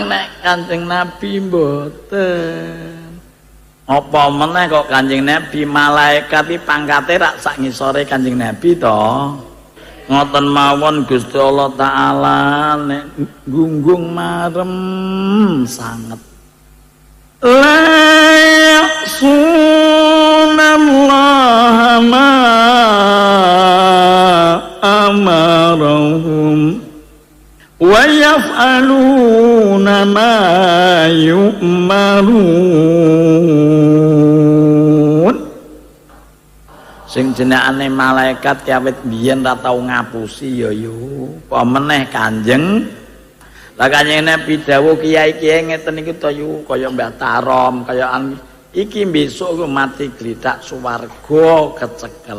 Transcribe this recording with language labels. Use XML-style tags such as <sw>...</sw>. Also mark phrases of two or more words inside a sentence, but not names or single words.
<jv>nek Kanjeng Nabi mboten apa meneh kok Kanjeng Nabi malaikat iki pangkate rak sak ngisore Kanjeng Nabi to ngoten mawon Gusti Allah taala nek gunggung marem sanget la</jv> <ar>ya'sunallaha ma amarahum wa yaf'aluna ma yu'marun</ar> <jv>sing jenengane malaikat awit biyen ra tau ngapusi ya yo apa meneh Kanjeng Lah Kanjeng Nabi dawuh kiai-kiai ngeten iki to yu kaya Mbah Tarom, kaya iki besok ku mati glidak swarga kecekel.</jv>